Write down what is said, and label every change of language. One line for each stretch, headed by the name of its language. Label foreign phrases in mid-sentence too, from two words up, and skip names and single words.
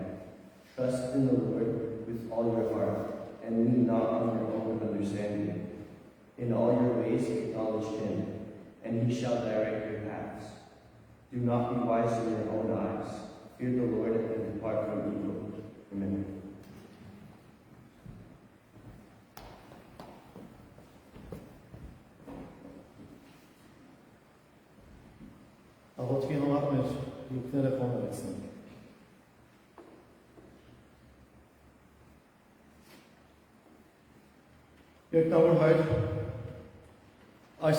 English: Trust in the Lord with all your heart, and lean not on your own understanding. In all your ways acknowledge him, and he shall direct your paths. Do not be wise in your own eyes. Fear the Lord and depart from evil. Amen.
Armenian: Աղոթքի համար մեր յուքները խոնարհեցնենք։ Երկնավոր Հայր, այս